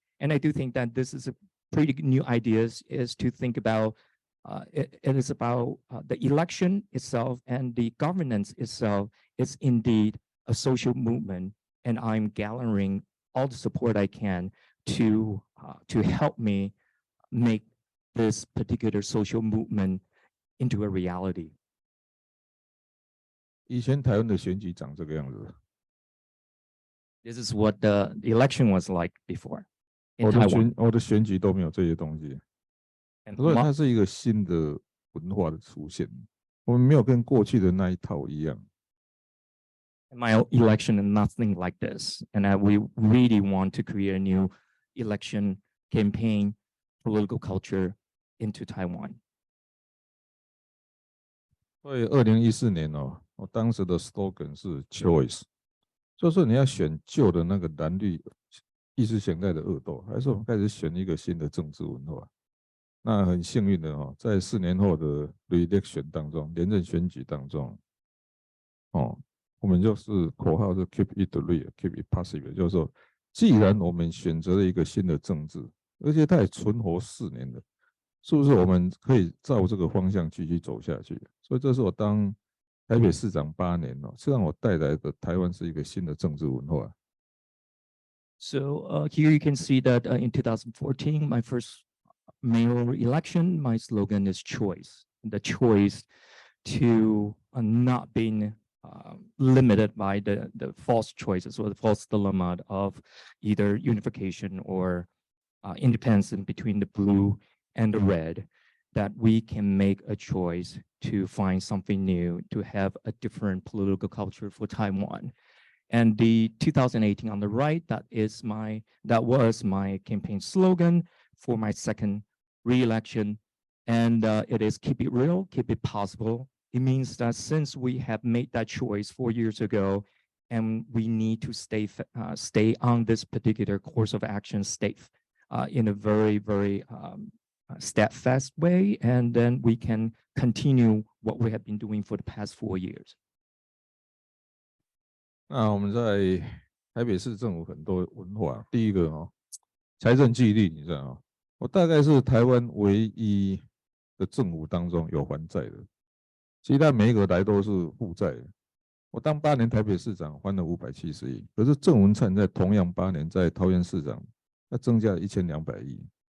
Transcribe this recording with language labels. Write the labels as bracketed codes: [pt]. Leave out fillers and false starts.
[en] And I do think that this is a pretty new idea, is to think about, it is about the election itself, and the governance itself is indeed a social movement. And I'm gathering all the support I can to help me make this particular social movement into a reality. [zh] 以前台湾的选举长这个样子。 [en] This is what the election was like before in Taiwan. [zh] 我的选举都没有这些东西，所以它是一个新的文化的出现。我们没有跟过去的那一套一样。 [en] My election and nothing like this, and we really want to create a new election campaign, political culture into Taiwan. [zh] 所以2014年我当时的 slogan 是 choice，就是你要选旧的那个蓝绿意识形态的恶斗，还是我们开始选一个新的政治文化？那很幸运的哦，在4年后的 re-election 当中，连任选举当中，哦，我们就是口号是 [en] keep it real, keep it possible， [zh] 就是说，既然我们选择了一个新的政治，而且它也存活4年了，是不是我们可以照这个方向继续走下去？所以这是我当台北市长8年哦，是让我带来的台湾是一个新的政治文化。 [en] So here you can see that in 2014, my first mayoral election, my slogan is choice. The choice to not being limited by the false choices or the false dilemma of either unification or independence between the blue and the red, that we can make a choice to find something new, to have a different political culture for Taiwan. And the 2018 on the right, that was my campaign slogan for my second re-election. And it is keep it real, keep it possible. It means that since we have made that choice 4 years ago, and we need to stay on this particular course of action, stay in a very, very steadfast way, and then we can continue what we have been doing for the past 4 years. [zh] 那我们在台北市政府很多文化，第一个哦，财政纪律，你知道吗？我大概是台湾唯一的政府当中有还债的，其他每一个来都是负债的。我当8年台北市长还了570亿，可是郑文灿在同样8年在桃园市长，他增加了1200亿。